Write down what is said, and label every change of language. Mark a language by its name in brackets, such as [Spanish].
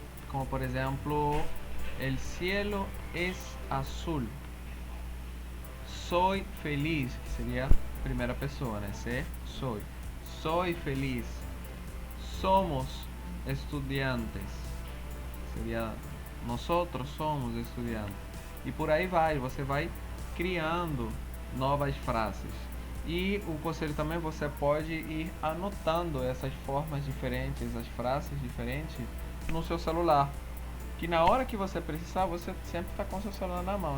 [Portuguese] Como por exemplo, [Spanish] el cielo es azul. Soy feliz, [Portuguese] que seria a primeira pessoa, né? [Spanish] Ser, soy. Soy feliz. Somos estudiantes. [Portuguese] Seria [Spanish] nosotros somos estudiantes. [Portuguese] E por aí vai, você vai criando novas frases. E o conselho também, você pode ir anotando essas formas diferentes, as frases diferentes no seu celular. Que na hora que você precisar, você sempre está com o seu celular na mão.